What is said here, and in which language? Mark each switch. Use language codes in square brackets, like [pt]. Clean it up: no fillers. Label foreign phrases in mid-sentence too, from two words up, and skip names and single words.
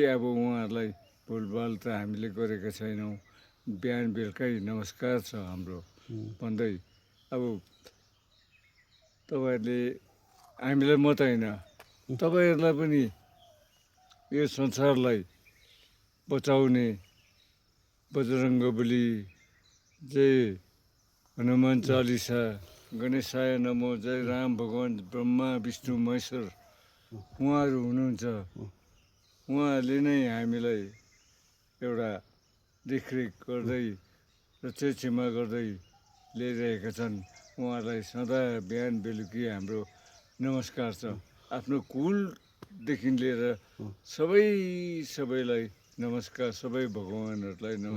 [ne] अब उहाँहरूलाई भुलभाल त हामीले गरेका छैनौँ बिहान बेलुकै नमस्कार छ हाम्रो भन्दै अब तपाईँहरूले हामीलाई मात्रै होइन तपाईँहरूलाई पनि यो संसारलाई बचाउने बजरङ्गबली जय हनुमान चालिसा [sa] गणेशाय नमो [ne] जय राम भगवान् ब्रह्मा विष्णु महेश्वर उहाँहरू हुनुहुन्छ उहाँहरूले नै हामीलाई एउटा देखरेख गर्दै रक्षाक्षेमा गर्दै ल्याइरहेका छन् उहाँहरूलाई सदा बिहान बेलुकी हाम्रो नमस्कार छ आफ्नो कुलदेखि लिएर सबैलाई नमस्कार सबै भगवान्हरूलाई नमस्कार